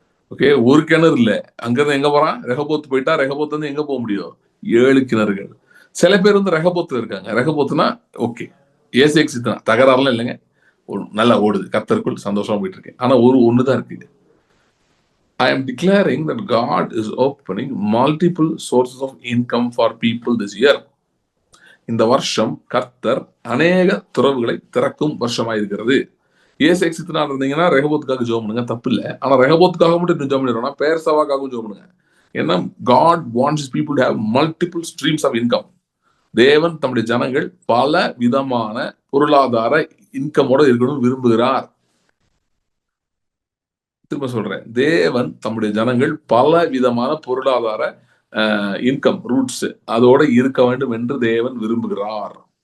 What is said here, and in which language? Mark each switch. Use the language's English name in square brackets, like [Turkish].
[Tamil] Okay, ஒரு கிணறு இல்ல. அங்கிருந்து எங்க போறான், ரெகபோத் போயிட்டா ரெகபோத் வந்து எங்க போக முடியும், 7 கிணறுகள். சில பேர் வந்து ரெகபோத்துல இருக்காங்க. ரெகபோத்துனா ஓகே, ஏசேக்கு சித்தனா தகராறுலாம் இல்லைங்க, நல்லா ஓடுது, கர்த்தருக்குள் சந்தோஷமா போயிட்டு இருக்கு. ஆனா ஒண்ணுதான் இருக்கு. [English] I am declaring that God is opening multiple sources of income for people this year. [Tamil] இந்த வருஷம் கர்த்தர் அநேக துறவுகளை திறக்கும் வருஷமா இருக்கிறது. ஏசேக்கு சித்தனா இருந்தீங்கன்னா ரெகபோத்துக்காக ஜெபம் பண்ணுங்க, தப்பு இல்லை. ஆனா ரெகபோத்துக்காக மட்டும் ஜெபம் பண்ணிடுறோம்னா பேர்சபாக்காகவும் ஜெபம் பண்ணுங்க. ஏன்னா [English] God wants his people to have multiple streams of income. [Tamil] தேவன் தம்முடைய ஜனங்கள் பல விதமான பொருளாதார இன்கமோட இருக்கணும் விரும்புகிறார். திரும்ப சொல்றேன், தேவன் தம்முடைய ஜனங்கள் பல விதமான பொருளாதார இன்கம் ரூட்ஸ் அதோட இருக்க வேண்டும் என்று தேவன் விரும்புகிறார்.